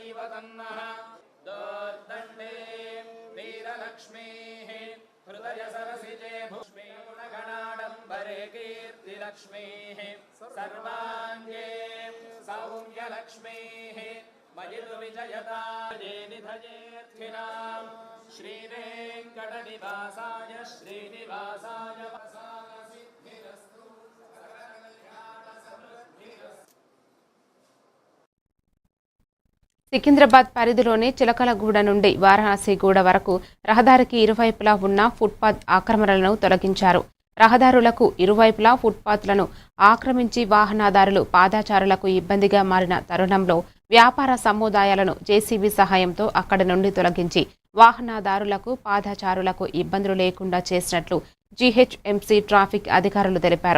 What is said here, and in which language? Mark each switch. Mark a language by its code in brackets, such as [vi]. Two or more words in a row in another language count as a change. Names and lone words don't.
[sa] कुलदैवतन्नः दोर्दण्डे वीरलक्ष्मीः हृदय सरसिजे भूष्मे गुणगणाडम्बरे कीर्तिलक्ष्मीः सर्वाङ्गे सौम्यलक्ष्मीः मयितु विजयताये निधयेऽर्थिनाम् श्रीवेङ्कटनिवासाय श्रीनिवासाय सिद्धिरस्तु [te] సికింద్రాబాద్ పరిధిలోని చిలకలగూడ నుండి వారణాసిగూడ వరకు రహదారికి ఇరువైపులా ఉన్న ఫుట్పాత్ ఆక్రమణలను తొలగించారు. రహదారులకు ఇరువైపులా ఫుట్పాత్లను ఆక్రమించి వాహనదారులు పాదచారులకు ఇబ్బందిగా మారిన తరుణంలో వ్యాపార సముదాయాలను జేసీబీ సహాయంతో అక్కడి నుండి తొలగించి వాహనదారులకు పాదచారులకు ఇబ్బందులు లేకుండా చేసినట్లు జీహెచ్ఎంసీ ట్రాఫిక్ అధికారులు తెలిపారు.